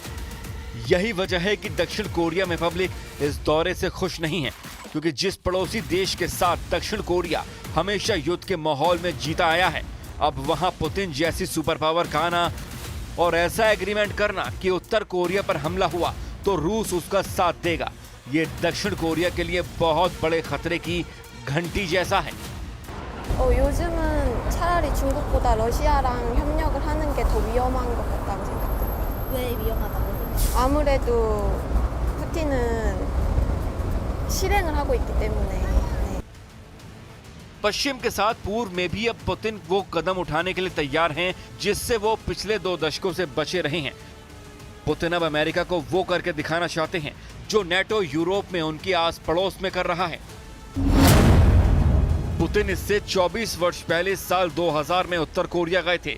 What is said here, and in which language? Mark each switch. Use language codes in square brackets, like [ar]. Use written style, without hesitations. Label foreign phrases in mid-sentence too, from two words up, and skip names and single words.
[hi] यही वजह है कि दक्षिण कोरिया में पब्लिक इस दौरे से खुश नहीं है, क्योंकि जिस पड़ोसी देश के साथ दक्षिण कोरिया हमेशा युद्ध के माहौल में जीता आया है, अब वहां पुतिन जैसी [en] super power [hi] का आना और ऐसा एग्रीमेंट करना कि उत्तर कोरिया पर हमला हुआ तो रूस उसका साथ देगा, ये दक्षिण कोरिया के लिए बहुत बड़े खतरे की घंटी जैसा है। [ko] 요즘은 차라리 중국보다 러시아랑 협력을 하는 게 더 위험한 것 같다고 생각해요. 왜 위험하다고 생각해요? 아무래도 푸틴은 실행을 하고 있기 때문에. 네. [hi] पश्चिम के साथ पूर्व में भी अब पुतिन वो कदम उठाने के लिए तैयार हैं जिससे वो पिछले 2 दशकों से बचे रहे हैं। पुतिन अब अमेरिका को वो करके दिखाना चाहते हैं जो नेटो यूरोप में उनकी आस पड़ोस में कर रहा है। पुतिन इससे 24 वर्ष पहले साल 2000 में उत्तर कोरिया गए थे।